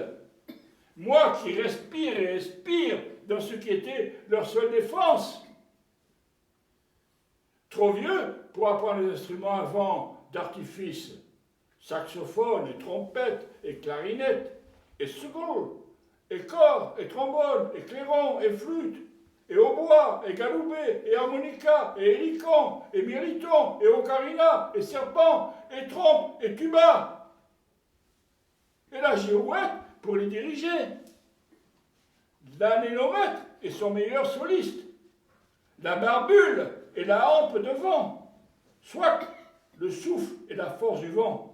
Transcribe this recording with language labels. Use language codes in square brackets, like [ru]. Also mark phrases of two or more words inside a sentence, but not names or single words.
[fr] Moi qui respire et expire dans ce qui était leur seule défense. Trop vieux pour apprendre les instruments à vent d'artifice. Saxophone et trompette et clarinette et seconde et cor et trombone et clairon et flûte et hautbois et galoubet et harmonica et hélicon et mirliton et ocarina et serpent et trompe et tuba. Et la girouette pour les diriger. L'anémomètre est son meilleur soliste. La barbule est la hampe de vent. Soit le souffle et la force du vent.